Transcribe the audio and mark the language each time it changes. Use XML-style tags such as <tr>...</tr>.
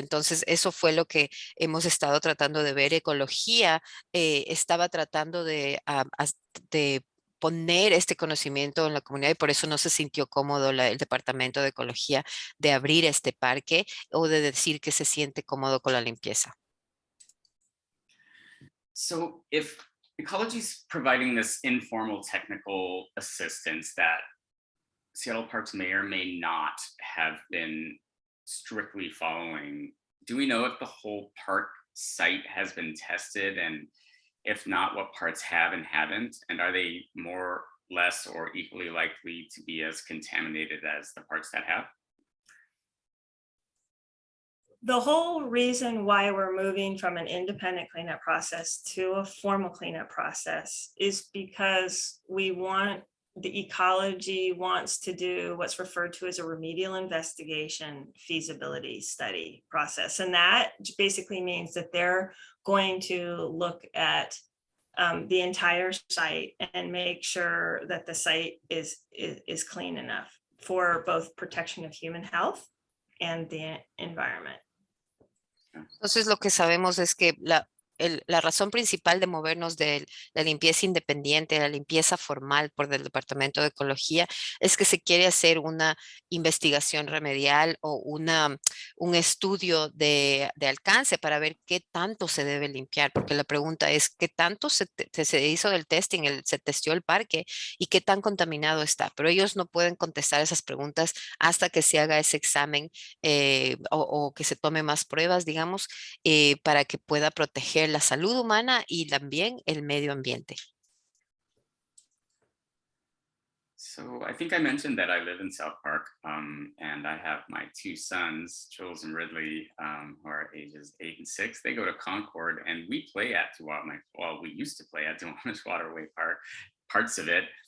<es>Entonces, eso fue lo que hemos estado tratando de ver. Ecología estaba tratando de poner este conocimiento en la comunidad y por eso no se sintió cómodo el Departamento de Ecología de abrir este parque o de decir que se siente cómodo con la limpieza.</es> <en>So if Ecology is providing this informal technical assistance that Seattle Parks may or may not have been strictly following, do we know if the whole park site has been tested, and if not, what parts have and haven't? And are they more, less, or equally likely to be as contaminated as the parts that have? The whole reason why we're moving from an independent cleanup process to a formal cleanup process is because the Ecology wants to do what's referred to as a remedial investigation feasibility study process. And that basically means that they're going to look at the entire site and make sure that the site is clean enough for both protection of human health and the environment.</en> <es>Entonces lo que sabemos es que la razón principal de movernos de la limpieza independiente a la limpieza formal por el Departamento de Ecología es que se quiere hacer una investigación remedial o un estudio de alcance para ver qué tanto se debe limpiar, porque la pregunta es qué tanto se hizo del testing, se testió el parque y qué tan contaminado está, pero ellos no pueden contestar esas preguntas hasta que se haga ese examen o que se tome más pruebas, digamos, para que pueda proteger la salud humana y también el medio ambiente.</es> <en>So I think I mentioned that I live in South Park, and I have my two sons, Jules and Ridley, who are ages 8 and 6. They go to Concord, and we play at Duwamish. Well, we used to play at Duwamish Waterway Park, parts of it.</en>